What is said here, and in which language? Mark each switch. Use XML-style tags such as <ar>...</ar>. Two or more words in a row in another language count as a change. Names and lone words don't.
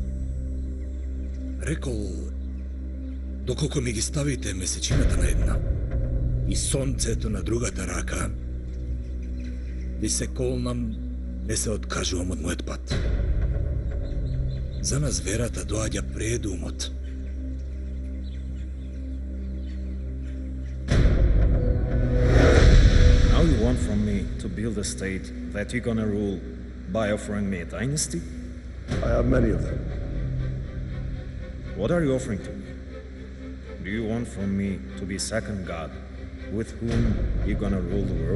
<mk>Рекол, доколку ми ги ставите месечината на една и сонцето на другата рака, ви се колнам, не се откажувам од мојот пат. За нас верата доаѓа пред умот.</mk> <en>Now you want from me to build a state that you're gonna rule by offering me a dynasty? I have many of them. What are you offering to me? Do you want from me to be second god with whom you're gonna rule the world?</en>